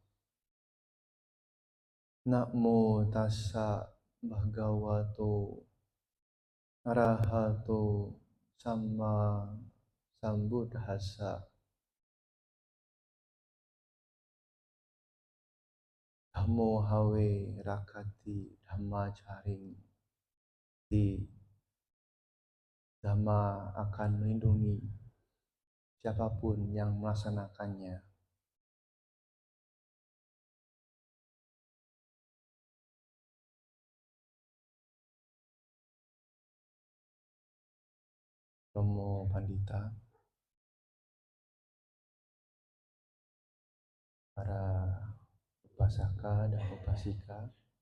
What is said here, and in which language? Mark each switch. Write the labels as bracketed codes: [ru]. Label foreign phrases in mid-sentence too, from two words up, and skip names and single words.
[pi] Namo tassa bhagavato arahato samma sambuddhassa. Dhammo hawe rakati dhammacaring. [id] Dhamma akan melindungi siapapun yang melaksanakannya. Romo Pandita, para upasaka dan upasika,